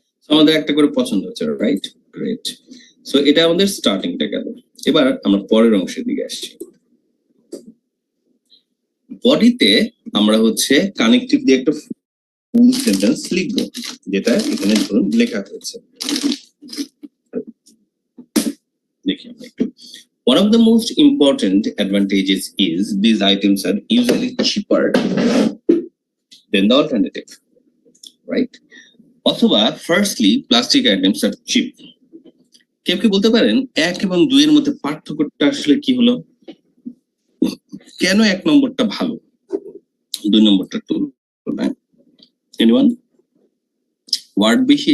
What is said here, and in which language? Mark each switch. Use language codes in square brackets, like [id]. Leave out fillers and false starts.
[bn] আমাদের একটা করে পছন্দ হচ্ছে, রাইট? গ্রেট। সো এটা আমাদের স্টার্টিংটা গেল, এবার আমরা পরের অংশের দিকে আসছি। বডিতে আমরা হচ্ছে কানেক্টিভ দিয়ে একটা ফুল সেন্টেন্স লিখবো, যেটা এখানে ধরুন লেখা হয়েছে। দেখি আমরা একটু। [en] One of the most important advantages is these items are usually cheaper than the alternative, right? [bn] অথবা [en] Firstly plastic items আর cheap. [bn] কেউ কি বলতে পারেন 1 এবং 2 এর মধ্যে পার্থক্যটা আসলে কি হলো? কেন 1 নম্বরটা ভালো, 2 নম্বরটা তুলনায়? এনিওয়ান? ওয়ার্ড বেশি?